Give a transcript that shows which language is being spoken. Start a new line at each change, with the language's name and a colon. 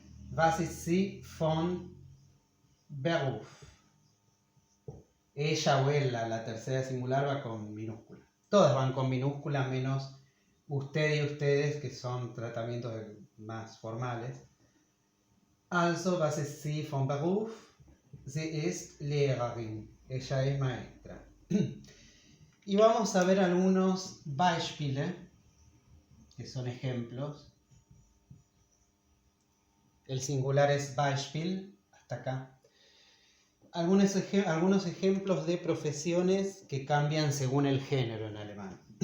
German: Was ist sie von Beruf?
Spanish: Ella o él, la tercera singular va con minúscula. Todas van con minúscula menos usted y ustedes, que son tratamientos más formales.
German: Also, was ist sie von Beruf? Sie ist Lehrerin.
Spanish: Ella es maestra. Y vamos a ver algunos Beispiele, que son ejemplos. El singular es Beispiel, hasta acá. Algunos ejemplos de profesiones que cambian según el género en alemán.